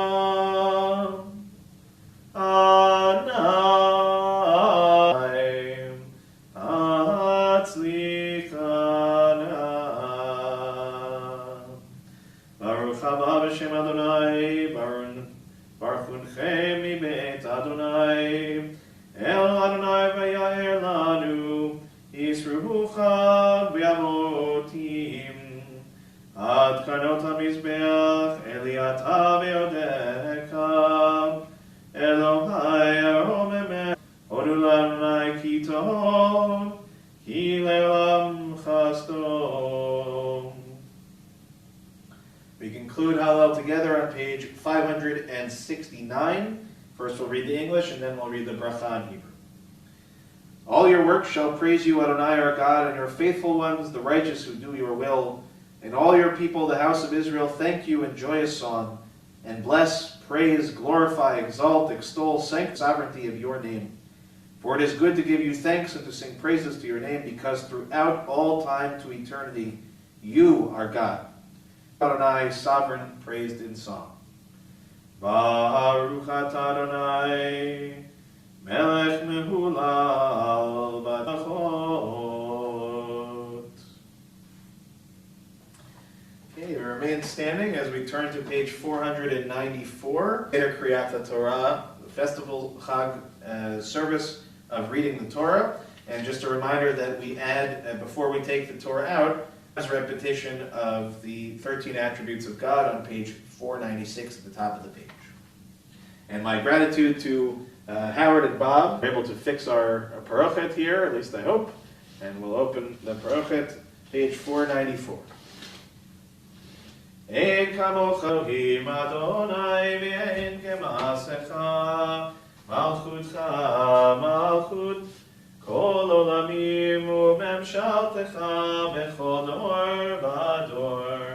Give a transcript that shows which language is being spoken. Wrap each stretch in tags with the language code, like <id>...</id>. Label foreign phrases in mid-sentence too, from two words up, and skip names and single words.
<he>ברוך הבא בשם אדני, ברוך ברכנוכם מבית אדני, אל אדני ויאר לנו, אסרו חג בעבותים, עד קרנות המזבח, אלי אתה ואודך, אלהי ארוממך, הודו לאדני כי טוב, כי לעולם חסדו.</he> <en>We conclude Hallel together on page 569. First we'll read the English and then we'll read the bracha in Hebrew. All your works shall praise you, Adonai our God, and your faithful ones, the righteous who do your will. And all your people, the house of Israel, thank you in joyous song, and bless, praise, glorify, exalt, extol, sanctify the sovereignty of your name. For it is good to give you thanks and to sing praises to your name, because throughout all time to eternity you are God. Adonai, sovereign, praised in song.</en> <he>ברוך אתה אדני, מלך מהלל בתשבחות.</he> <en>Okay, we remain standing as we turn to page 494. Later,</en> <he>קריאת תורה,</he> <en>the festival Chag service of reading the Torah. And just a reminder that we add, before we take the Torah out, as repetition of the 13 attributes of God on page 496 at the top of the page. And my gratitude to Howard and Bob. We're able to fix our parochet here, at least I hope. And we'll open the parochet, page 494.</en> <he>אין כמוך אלהים אדני ואין כמעשיך מלכותך מלכות כל עולמים וממשלתך בכל דור ודור.</he>